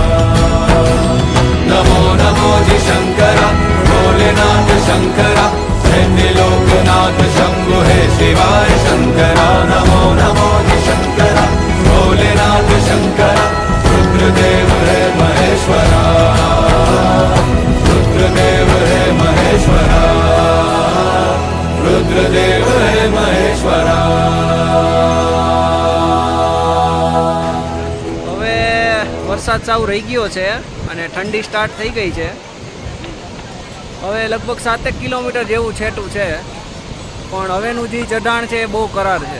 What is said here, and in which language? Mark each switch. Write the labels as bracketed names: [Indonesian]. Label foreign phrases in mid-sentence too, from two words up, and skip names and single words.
[Hindi] नमो नमो जय शंकरा भोलेनाथ शंकरा, जय त्रिलोकनाथ शंभु हे शिवाय शंकरा। नमो नमो जय शंकरा भोलेनाथ शंकरा, रुद्रदेव हे महेश्वरा। रुद्रदेव हे महेश्वरा, रुद्रदेव हे महेश्वरा। [Gujarati] હવે વરસાદ સાવ રહી ગયો છે અને ઠંડી સ્ટાર્ટ થઈ ગઈ છે. હવે લગભગ 7 કિલોમીટર જેવું છેટું છે, પણ હવેનું જે ચઢાણ છે એ બહુ કરાર છે.